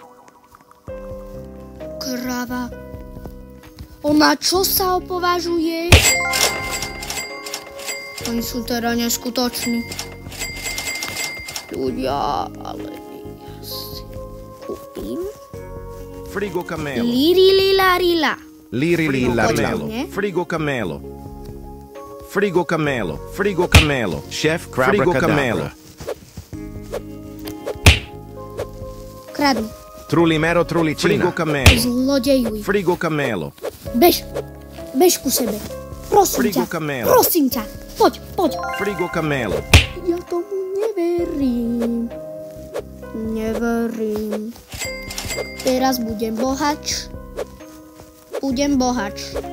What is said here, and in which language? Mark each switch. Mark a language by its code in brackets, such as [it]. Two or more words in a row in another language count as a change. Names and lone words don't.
[sk] Krava. Ona čo sa opovažuje? Oni sú teda neskutoční. Ľudia, ale ja si kúpim. Frigo Camelo. Lirilarila. Liri Lamelo. Počkaj, Frigo Camelo. Frigo Camelo. Frigo Camelo. Chef Frigo Camelo. Kradni. Trulimero Trulicina. Frigo Camelo. Zlodejuj. Frigo Camelo. Bež. Bež ku sebe. Prosím Frigo ťa. Camelo. Prosím ťa. Poď, poď. Frigo Camelo. Ja tomu neverím. Neverím. Teraz budem bohač. Budem bohač.